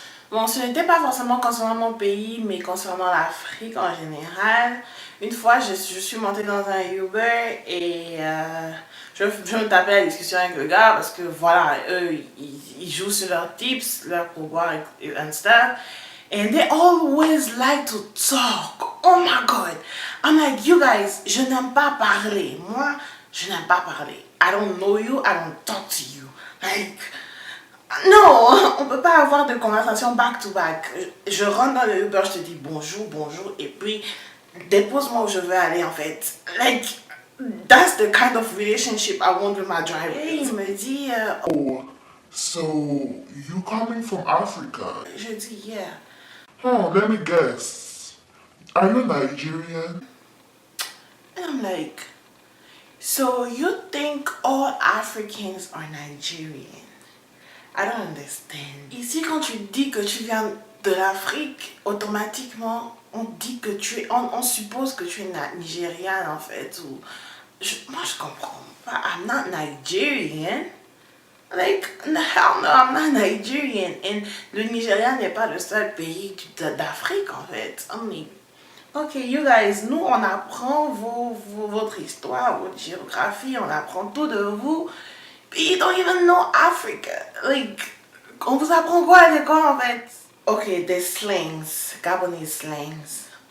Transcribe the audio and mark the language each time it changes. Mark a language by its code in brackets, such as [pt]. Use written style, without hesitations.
[fr] Bon, ce n'était pas forcément concernant mon pays, mais concernant l'Afrique en général. Une fois, je suis montée dans un Uber et je me tapais la discussion avec le gars parce que voilà, eux, ils jouent sur leurs tips, leurs pourboires et stuff. [en] And they always like to talk. Oh my god. I'm like, you guys, [fr] je n'aime pas parler. Moi, je n'aime pas parler. [en] I don't know you, I don't talk to you. [fr] Like, non, on peut pas avoir de conversation [en] back to back. [fr] Je rentre dans le Uber, je te dis bonjour, bonjour, et puis dépose-moi où je veux aller en fait. [en] Like, that's the kind of relationship I want with my driver. [fr] Et il me dit, [en] Oh, so you coming from Africa? [fr] Je dis, yeah. [en] Oh, let me guess. Are you Nigerian? And I'm like, so you think all Africans are Nigerian? I don't understand. [fr] Ici, quand tu dis que tu viens de l'Afrique, automatiquement, on dit que tu es... On suppose que tu es nigériane, en fait. Ou, moi, je comprends pas. [en] I'm not Nigerian. Like, hell no, I'm not Nigerian. [fr] Et le Nigeria n'est pas le seul pays d'Afrique, en fait. [en] Ok, you guys, [fr] nous, on apprend votre histoire, votre géographie, on apprend tout de vous. [en] But you don't even know Africa. [fr] Like, on vous apprend quoi à l'école, en fait? Ok, des slangs, [en] Gabonese slangs.